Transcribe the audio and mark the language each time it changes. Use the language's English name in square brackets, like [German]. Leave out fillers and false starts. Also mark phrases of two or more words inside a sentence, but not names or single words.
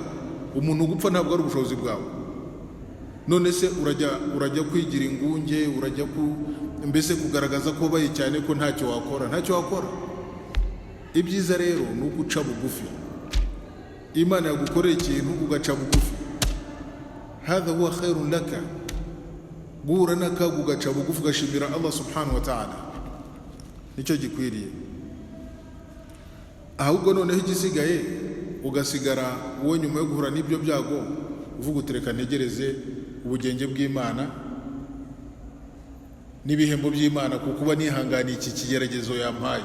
[Kinyarwanda] Umuntu gupfa ntabwo ari ubushobozi bwawe. None se urajya kwigira ingunge, urajya mbese kugaragaza ko baye cyane ko ntacyo wakora. Ibyiza rero ni uguca bugufi. Imana yagukoreye ikintu ugaca bugufi, [Arabic] هذا هو خير لك. [Kinyarwanda] Guhura n'akaga ugaca bugufi ugashimira Allah [Arabic] سبحانه وتعالى, [Kinyarwanda] nicyo gikwiriye. Ahubwo noneho igisigaye ugasigara wowe nyuma yo guhura n'ibyo byago uvuga utereka ntegereze ubugenge bw'Imana n'ibihembo by'Imana kuko uba nihanganiye iki kigeragezo yampaye.